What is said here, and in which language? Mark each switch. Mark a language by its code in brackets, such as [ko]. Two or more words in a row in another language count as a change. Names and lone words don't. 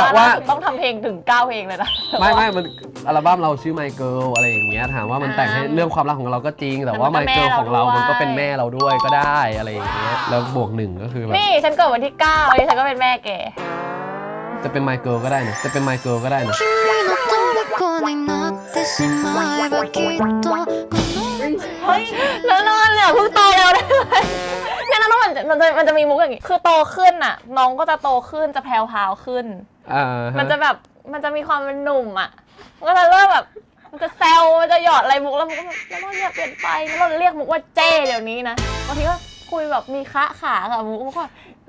[th] ว่าต้องทำเพลงถึง9เพลงเลยนะ ไม่มันอัลบั้มเราชื่อ My Girl อะไรอย่างเงี้ยถามว่ามันแต่งให้เรื่องความรักของเราก็จริง แต่ว่า My Girl ของเรามันก็เป็นแม่เราด้วยก็ได้อะไรอย่างเงี้ยแล้วบวก1ก็คือแบบ นี่ฉันเกิดวันที่9นี่ฉันก็เป็นแม่แก จะเป็น My Girl ก็ได้นะจะเป็น My Girl ก็ได้นะ [ja] 君の虜になってしまえばきっとこの [th] เฮ้ย แล้วนอนเนี่ยเพิ่งโตแล้วได้ไหมเนี่ยแล้วมันจะมีมุกอย่างงี้คือโตขึ้นอ่ะ น้องก็จะโตขึ้นจะแพรวพราวขึ้น มันจะแบบมันจะมีความเป็นหนุ่มอ่ะมันก็จะเริ่มแบบมันจะแซวมันจะหยอดอะไรมุกแล้วมุกก็แบบแล้วเราอย่าเปลี่ยนไปแล้วเราเรียกมุกว่าเจ้เดี๋ยวนี้นะบางทีก็คุยแบบมีคะขากับมุกก็ไม่ได้